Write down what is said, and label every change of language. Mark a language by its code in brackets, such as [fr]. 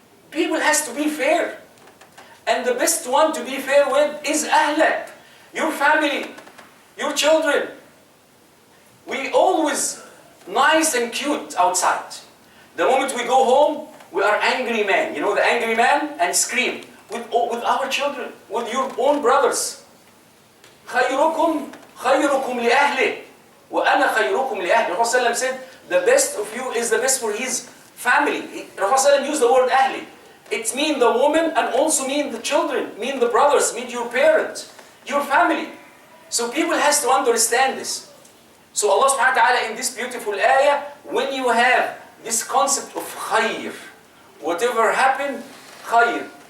[en] People has to be fair. And the best one to be fair with is ahlak, your family, your children. We always nice and cute outside. The moment we go home, we are angry man. You know the angry man? And scream. With our children, with your own brothers. [ar] خيركم لأهله وأنا خيركم لأهله. [en] Rasulullah said, the best of you is the best for his family. Rasulullah used the word أهلي. It means the woman and also mean the children, mean the brothers, mean your parents, your family. So people has to understand this. So Allah subhanahu wa ta'ala in this beautiful ayah, when you have this concept of khayr, whatever happened, khayr.